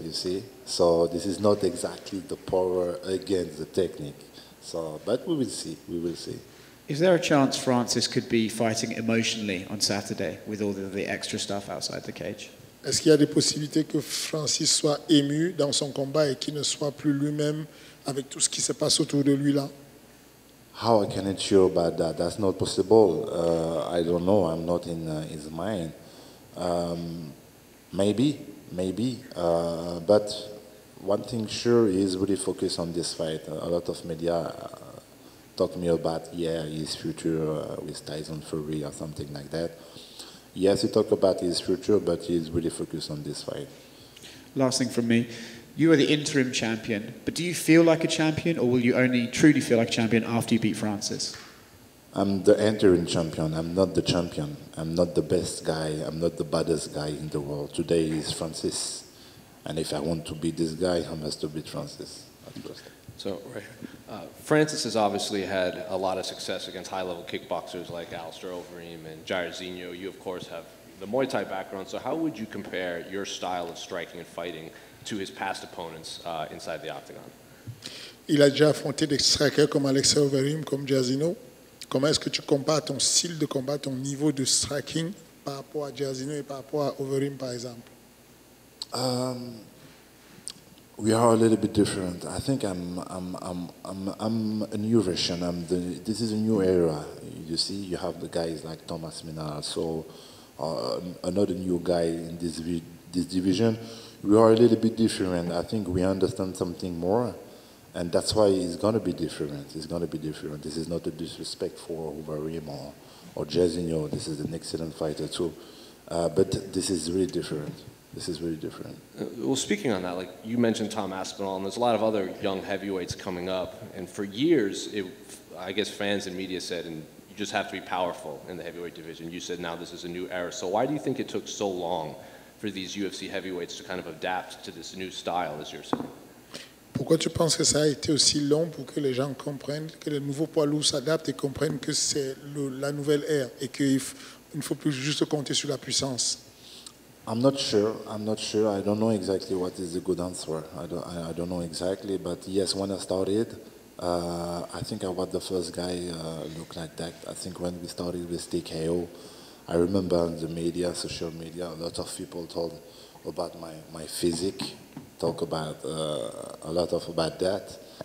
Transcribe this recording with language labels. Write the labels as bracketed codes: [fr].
[en] You see, so this is not exactly the power against the technique. So, but we will see. We will see. Is there a chance Francis could be fighting emotionally on Saturday with all the extra stuff outside the cage? [fr] Est-ce qu'il y a des possibilités que Francis soit ému dans son combat et qu'il ne soit plus lui-même avec tout ce qui se passe autour de lui là? [en] How I can ensure about that? That's not possible. I don't know. I'm not in his mind. Maybe. But one thing sure, he is really focused on this fight. A lot of media talk to me about, his future with Tyson Fury or something like that. Yes, he talk about his future, but he's really focused on this fight. Last thing from me. You are the interim champion, but do you feel like a champion, or will you only truly feel like a champion after you beat Francis? I'm the interim champion. I'm not the champion. I'm not the best guy. I'm not the baddest guy in the world. Today is Francis. And if I want to beat this guy, I must to beat Francis at first. So, right. Francis has obviously had a lot of success against high-level kickboxers like Alistair Overeem and Jairzinho. You, of course, have the Muay Thai background. So how would you compare your style of striking and fighting to his past opponents inside the octagon? [fr] Il a déjà affronté des strikers comme Alistair Overeem, comme Jairzinho. comment est-ce que tu compares ton style de combat, ton niveau de striking par rapport à Jairzinho et par rapport à Overeem, par exemple? [en] We are a little bit different. I think I'm a new version. This is a new era. You see, you have the guys like Thomas Minard, so another new guy in this division. We are a little bit different. I think we understand something more, and that's why it's gonna be different. It's gonna be different. This is not a disrespect for Overeem or Jairzinho. This is an excellent fighter too, but this is really different. This is really different. Well, speaking on that, like you mentioned Tom Aspinall, and there's a lot of other young heavyweights coming up. And for years, I guess fans and media said, and you just have to be powerful in the heavyweight division. You said now this is a new era. So why do you think it took so long for these UFC heavyweights to kind of adapt to this new style, as you're saying? [fr] Pourquoi tu penses que ça a été aussi long pour que les gens comprennent, que les nouveaux poids lourds s'adaptent et comprennent que c'est la nouvelle ère et qu'il ne faut plus juste compter sur la puissance? [en] I'm not sure. I don't know exactly what is the good answer. I don't know exactly. But yes, when I started, I think I was the first guy look like that. I think when we started with TKO, I remember on the media, social media, a lot of people told about my physique, talk about a lot of about that.